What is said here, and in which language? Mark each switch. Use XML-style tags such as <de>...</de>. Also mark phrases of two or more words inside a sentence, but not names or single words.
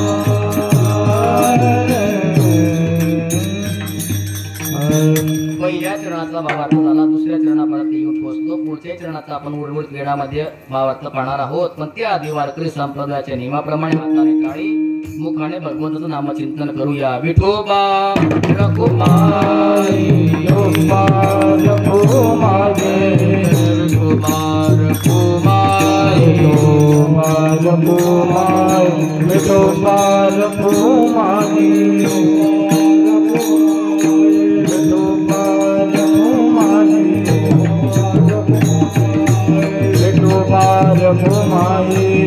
<mr>पहिल्या चरणाचा भावार्थ झाला, दुसऱ्या चरणापर्यंत येऊन पोहोचलो. पुढच्या चरणाचा आपण उर्वरित क्रीडामध्ये भावार्थ पाहणार आहोत. पण त्याआधी वारकरी संप्रदायाच्या नियमाप्रमाणे हाताने टाळी मुखाने भगवंताचं नामचिंतन करूया. विठोबा रघुमाई विठोबा रघुमाई विठोबा रघुमाई विठोबा रघुमाई विठोबा रघुमाई</mr>